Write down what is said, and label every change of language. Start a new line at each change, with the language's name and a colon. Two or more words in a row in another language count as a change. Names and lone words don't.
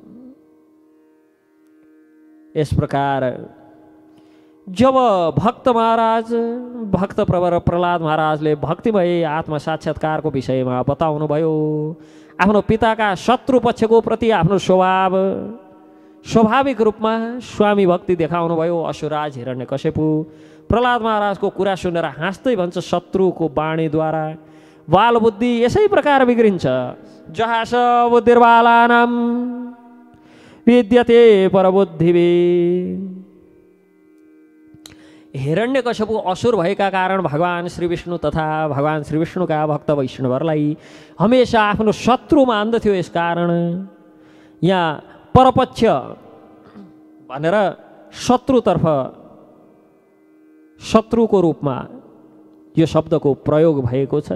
Nepali: यस प्रकार जब भक्त प्रवर प्रहलाद महाराजले भक्तिमय आत्म साक्षात्कारको विषयमा बताउनु भयो, आफ्नो पिताका शत्रु पक्षको प्रति आफ्नो स्वभाव स्वाभाविक रूपमा स्वामी भक्ति देखाउनु भयो असुरराज हिरण्यकश्यपु। प्रहलाद महाराजको कुरा सुनेर हाँस्दै भन्छ शत्रुको वाणीद्वारा बालबुद्धि यसै प्रकार बिग्रिन्छ।
Sanskrit: जहास बुद्धिर्बालानां विद्यते परबुद्धिभि।
Nepali: हिरण्यकश्यपु असुर भएका कारण भगवान श्री विष्णु तथा भगवान श्री विष्णुका भक्त वैष्णवहरूलाई हमेशा आफ्नो शत्रु मान्दथ्यो। यसकारण यहाँ परपक्ष भनेर शत्रुतर्फ शत्रुको रूपमा यो शब्दको प्रयोग भएको छ।